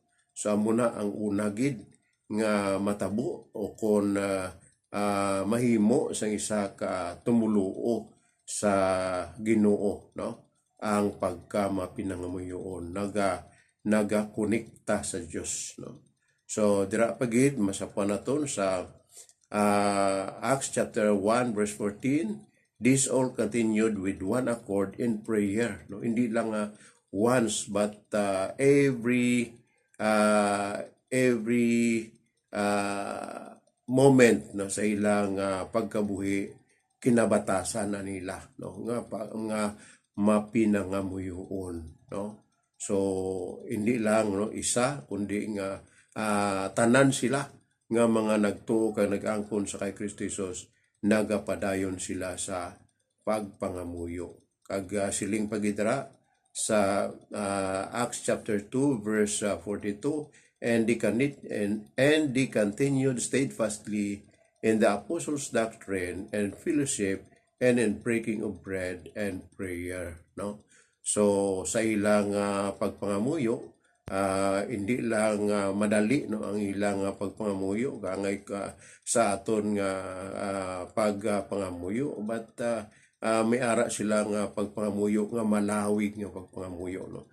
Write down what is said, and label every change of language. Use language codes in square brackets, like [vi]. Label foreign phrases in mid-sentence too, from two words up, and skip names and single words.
[hil] So amo na ang unagid nga matabo o kon mahimo sang isa ka tumuluo sa Ginoo no ang pagkamapinangamuyoon nagakonekta sa Dios no. So dira pagid masapuan naton sa Acts chapter 1 verse 14. [en] This all continued with one accord in prayer. [hil] No, hindi lang once but [en] every moment [hil] no sa ilang pagkabuhi kinabatasan na nila no nga mapinangamuyoon no. So hindi lang no isa kundi nga tanan sila nga mga nagtuo kag nag-angkon sa kay Kristo Jesus nagapadayon sila sa pagpangamuyo kag siling pagidra sa Acts chapter 2 verse 42 [en] and they continued steadfastly in the apostles' doctrine and fellowship and in breaking of bread and prayer [hil] no. So sa ilang pagpangamuyo hindi lang madali no ang ilang pagpangamuyo gangay ka sa aton nga pagpangamuyo but may ara silang pagpangamuyo nga malawig nga pagpangamuyo no.